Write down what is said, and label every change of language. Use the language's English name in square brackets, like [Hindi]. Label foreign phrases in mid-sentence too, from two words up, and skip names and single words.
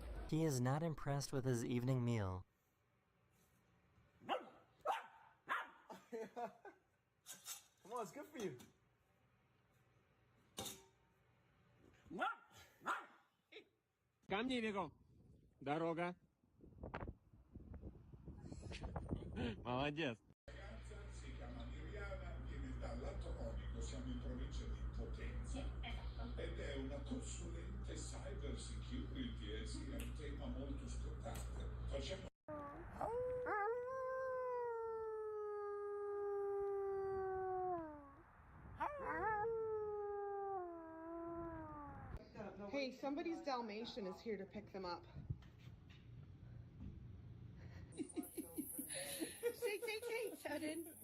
[English] He is not impressed with his evening meal. Come on, it's good for you. [Russian] Ко мне бегом. Дорога. Молодец. [Italian] Si chiama Miriana, viene dal lato onico, siamo in provincia di Potenza. Ed è una consulente [English] cyber security [Italian] e sì, è un tema molto scottante. Facciamo... [English] Hey, somebody's Dalmatian is here to pick them up. Shake, sudden.